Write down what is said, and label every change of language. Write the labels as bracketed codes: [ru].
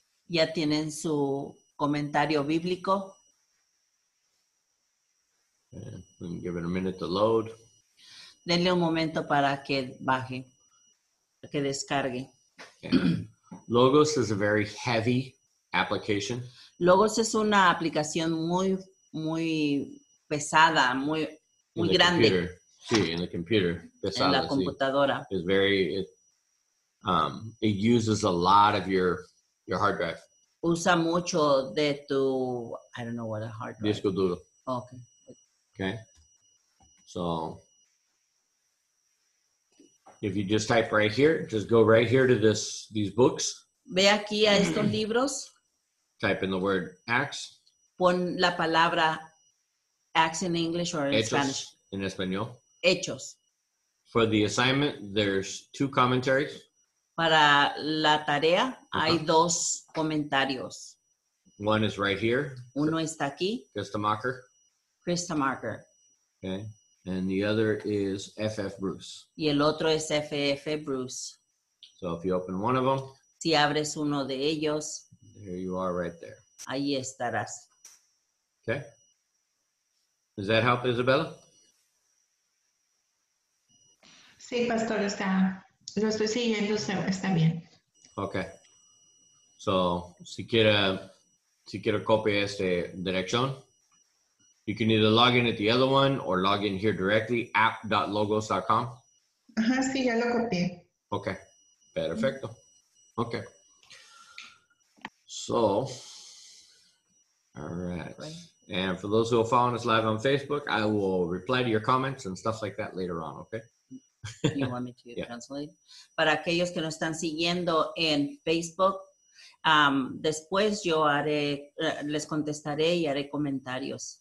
[es] Ya tienen su comentario bíblico. [en] And we can give it a minute to load. [es] Denle un momento para que baje, para que descargue. [en] Okay. Logos is a very heavy application. [es] Logos es una aplicación muy pesada, muy [en] In the [es] grande [en] computer. Sí, in the computer. [es] en Pesada, la sí. computadora. [en] It's very, it uses a lot of your hard drive. [es] Usa mucho de tu, [en] I don't know what a hard drive. [es] Disco duro. [en] Okay. Okay. So if you just type right here, just go right here to these books, [es] Ve aquí a estos libros, [en] type in the word Acts, [es] pon la palabra Acts [en] in English or in Spanish. [es] Hechos en español. Hechos. [en] For the assignment, there's 2 commentaries. [es] Para la tarea hay Ajá. 2 comentarios. [en] One is right here, [es] Uno está aquí, [en] Christemacher, [es] Krista Marker, [en] okay, and the other is F.F. Bruce. [es] y el otro es F.F. Bruce. [en] So if you open one of them, [es] Si abres uno de ellos, [en] there you are right there. [es] ahí estarás. [en] Okay. Does that help, Isabella? [es] Sí, pastor, lo estoy siguiendo, está bien. [en] Okay. So, [es] si quiere copia esta dirección, [en] you can either log in at the other one or log in here directly, app.logos.com. [es] Ajá, sí, ya lo copié. [en] Okay. Perfecto. Okay. So, all right. Right. And for those who are following us live on Facebook, I will reply to your comments and stuff like that later on, okay? You want me to Yeah. translate? [es] Para aquellos que nos están siguiendo en Facebook, después yo les contestaré y haré comentarios.